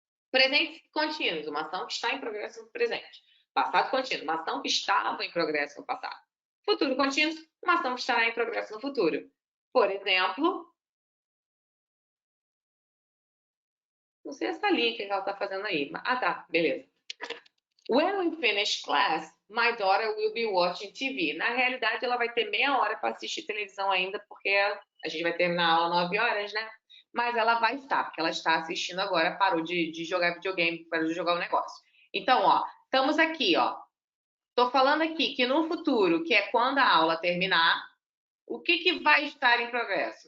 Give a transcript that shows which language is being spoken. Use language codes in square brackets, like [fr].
[pt] Presente contínuo, uma ação que está em progresso no presente. Passado contínuo, uma ação que estava em progresso no passado. Futuro contínuo, uma ação que estará em progresso no futuro. Por exemplo, Não sei essa linha que ela tá fazendo aí. Ah, tá, beleza. [en] When we finish class, my daughter will be watching TV. [pt] Na realidade, ela vai ter meia hora para assistir televisão ainda, porque a gente vai terminar a aula 9 horas, né? Mas ela vai estar, porque ela está assistindo agora, parou de jogar videogame, parou de jogar o negócio. Então, ó, estamos aqui, ó. Tô falando aqui que no futuro, que é quando a aula terminar, o que vai estar em progresso?